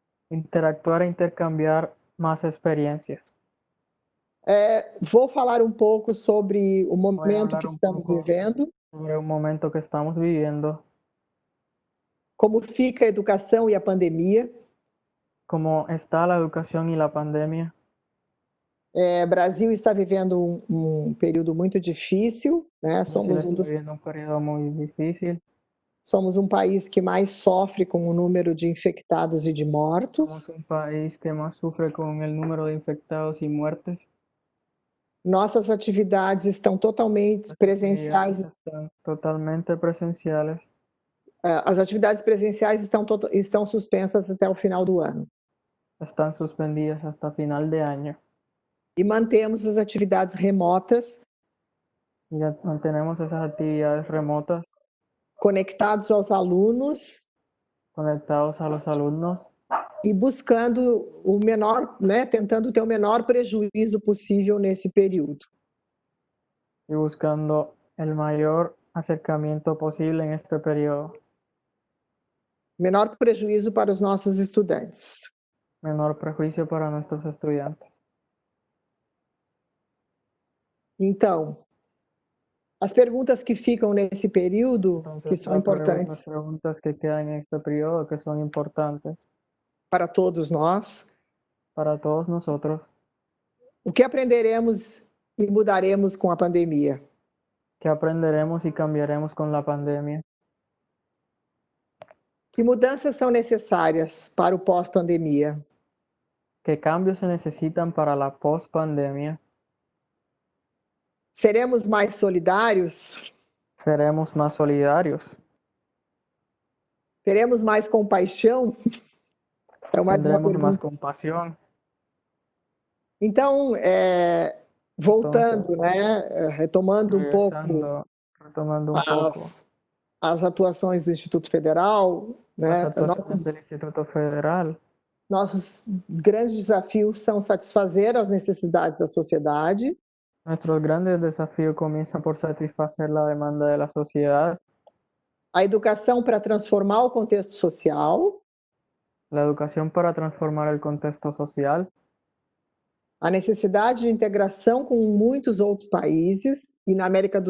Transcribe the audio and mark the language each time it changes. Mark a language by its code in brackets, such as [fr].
[es] Interactuar e intercambiar más experiencias. [pt] Vou falar um pouco sobre o momento que estamos vivendo. Sobre o momento que estamos vivendo. Como fica a educação e a pandemia. [es] ¿Cómo está la educación y la pandemia? [pt] Brasil está vivendo um período muito difícil, né? [es] Brasil está viviendo un periodo muy difícil. [pt] Somos um país que mais sofre com o número de infectados e de mortos. [es] Somos un país que más sufre con el número de infectados y muertes. [pt] Nossas atividades estão totalmente [es] Las [pt] presenciais. [es] actividades están totalmente presenciales. [pt] As atividades presenciais estão suspensas até o final do ano. [es] Están suspendidas hasta final de año. [pt] E mantemos as atividades remotas, [es] Y ya mantenemos esas actividades remotas [pt] conectados aos alunos [es] conectados a los alumnos [pt] e buscando o menor, né, tentando ter o menor prejuízo possível nesse período. [es] y buscando el mayor acercamiento posible en este periodo. [pt] Menor prejuízo para os nossos estudantes. [es] Menor prejuicio para nuestros estudiantes. [pt] Então, as perguntas que ficam nesse período, que [es] Entonces, [pt] são [es] las [pt] importantes [es] preguntas que quedan en este periodo, que son importantes [pt] para todos nós, [es] para todos nosotros, [pt] o que aprenderemos e mudaremos com a pandemia? [es] que aprenderemos y cambiaremos con la pandemia, [pt] Que mudanças são necessárias para o pós-pandemia? [es] qué cambios se necesitan para la post-pandemia, [pt] Seremos mais solidários? [es] seremos más solidarios, [pt] Teremos mais compaixão? É mais uma [es] tendremos más [pt] pergunta. [es] compasión. [pt] Então, voltando, né, retomando um pouco [es] Retomando un poco [pt] as atuações do Instituto Federal, [es] las [pt] né, [es] actuaciones del Instituto Federal. [pt] nossos grandes desafios são satisfazer as necessidades da sociedade, [es] Nuestros grandes desafíos comienzan por satisfacer la demanda de la sociedad, [pt] a educação para transformar o contexto social, [es] la educación para transformar el contexto social, [pt] a necessidade de integração com muitos outros países e na América do